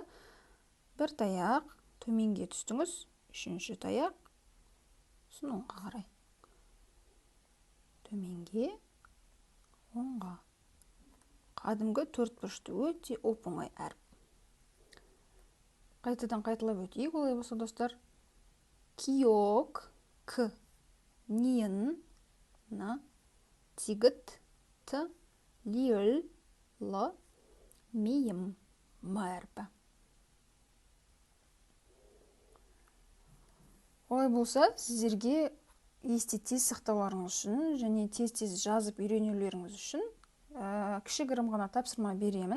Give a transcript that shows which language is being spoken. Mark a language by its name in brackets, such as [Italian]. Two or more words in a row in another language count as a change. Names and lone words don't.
[Kazakh] Бір таяқ төменге түстіңіз, үшінші таяқ сосын оңға қарай. Төменге, оңға. Қадымғы төртбұрышты өте оп-оңай әріп. Қайтадан қайталап өтейік, олай болса, достар. Киок, [Korean] ㄱ, 니은, ㄴ, 디귿, ㄷ, 리을, ㄹ, 미음, ㅁ әрпі. [Kazakh] Олай болса, сіздерге есте тез сақтауларыңыз үшін және тез жазып үйренулеріңіз үшін кішігірім ғана тапсырма беремін.